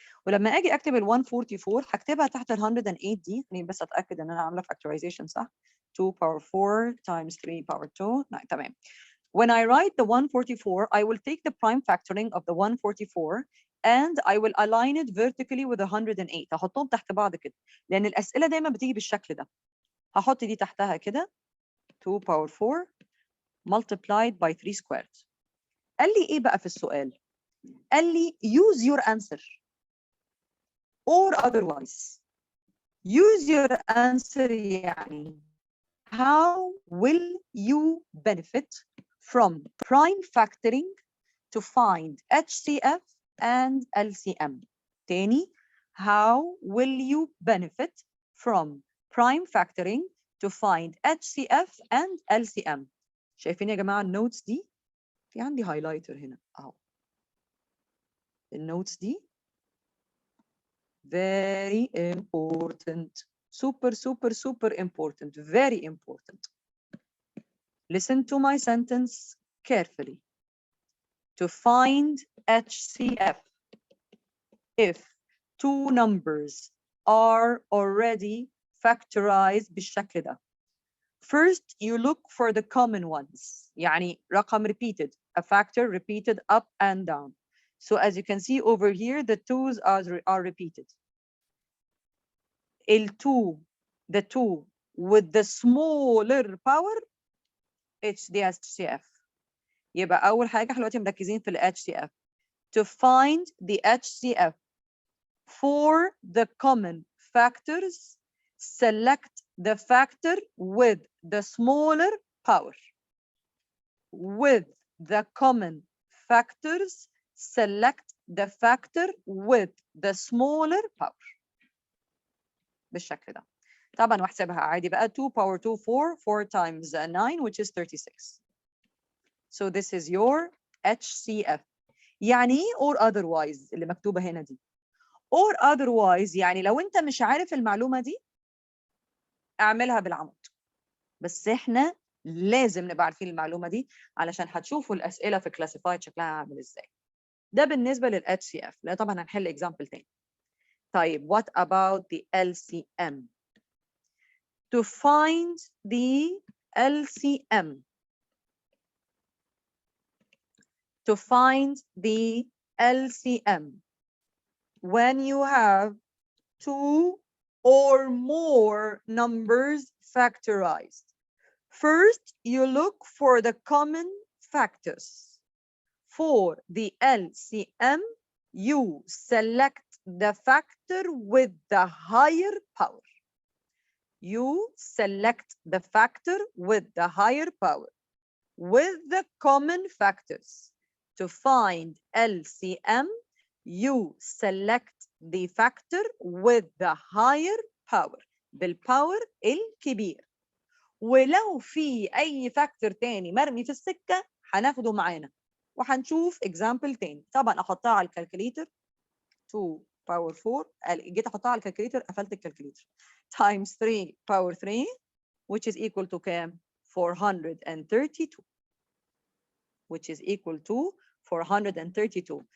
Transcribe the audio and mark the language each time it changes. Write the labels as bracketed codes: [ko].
[ar] ولما اجي اكتب ال 144 هكتبها تحت ال 108 دي، خليني بس اتاكد ان انا عامله factorization صح. [en] 2 power 4 times 3 power 2. [ar] تمام. [en] When I write the 144, I will take the prime factoring of the 144 and I will align it vertically with the 108. [ar] هحطهم تحت بعض كده، لأن الأسئلة دايما بتيجي بالشكل ده. هحط دي تحتها كده [en] 2 power 4 multiplied by 3 squared. [ar] قال لي ايه بقى في السؤال؟ قال لي [en] use your answer or otherwise. use your answer [ar] يعني [en] how will you benefit from prime factoring to find HCF and LCM. [ar] تاني, [en] how will you benefit from prime factoring to find HCF and LCM. [ar] شايفين يا جماعة النوتس دي؟ في عندي هايلايتر هنا اهو. النوتس دي [en] very important, super super super important, very important. Listen to my sentence carefully. To find HCF, if two numbers are already factorized [ar] بالشكل ده. [en] First, you look for the common ones. [ar] يعني رقم [en] repeated, a factor repeated up and down. So as you can see over here, the twos are repeated. The two with the smaller power, it's the HCF. [ar] يبقى أول حاجة احنا دلوقتي مركزين في ال HCF. [en] To find the HCF for the common factors, select the factor with the smaller power. With the common factors, select the factor with the smaller power. [ar] بالشكل ده. طبعا واحسبها عادي بقى 2 power 2 4 4 [en] times 9 which is 36. So this is your HCF. [ar] يعني ايه [en] or otherwise [ar] اللي مكتوبة هنا دي؟ or otherwise يعني لو انت مش عارف المعلومة دي اعملها بالعمود. بس احنا لازم نبقى عارفين المعلومة دي علشان هتشوفوا الأسئلة في classified شكلها عامل ازاي. ده بالنسبة لل HCF. لا طبعا هنحل example تاني. طيب [en] what about the LCM? To find the LCM. To find the LCM. When you have two or more numbers factorized. First, you look for the common factors. For the LCM, you select the factor with the higher power. You select the factor with the higher power with the common factors. To find LCM, you select the factor with the higher power. [ar] بالpower الكبير. ولو في أي فاكتور تاني مرمي في السكة هناخده معانا وهنشوف example تاني. طبعا أحطها على الكالكوليتر 2 power 4 جيت أحطها على الكالكوليتر قفلت الكالكوليتر [en] times 3 power 3 which is equal to [ar] كام؟ 432 [en] which is equal to 432.